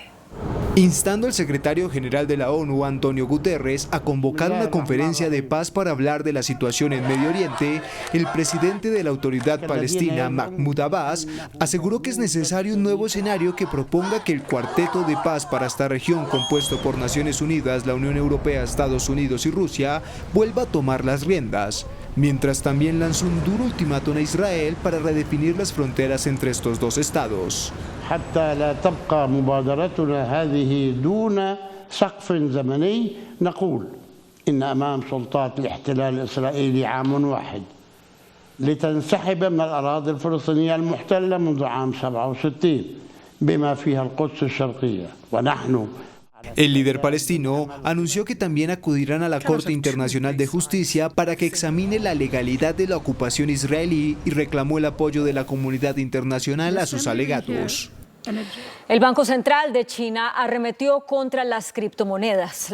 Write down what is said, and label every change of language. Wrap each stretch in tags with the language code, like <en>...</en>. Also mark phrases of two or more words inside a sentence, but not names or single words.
<es>Instando al secretario general de la ONU, Antonio Guterres, a convocar una conferencia de paz para hablar de la situación en Medio Oriente, el presidente de la Autoridad Palestina, Mahmoud Abbas, aseguró que es necesario un nuevo escenario que proponga que el cuarteto de paz para esta región, compuesto por Naciones Unidas, la Unión Europea, Estados Unidos y Rusia, vuelva a tomar las riendas, mientras también lanzó un duro ultimátum a Israel para redefinir las fronteras entre estos dos estados.</es> <ar>حتى لا تبقى مبادرتنا هذه دون سقف زمني نقول إن أمام سلطات الاحتلال الإسرائيلي عام واحد لتنسحب من الأراضي الفلسطينية المحتلة منذ عام 67 بما فيها القدس الشرقية ونحن.</ar> <es>El líder palestino anunció que también acudirán a la Corte Internacional de Justicia para que examine la legalidad de la ocupación israelí y reclamó el apoyo de la comunidad internacional a sus alegatos. El Banco Central de China arremetió contra las criptomonedas.</es>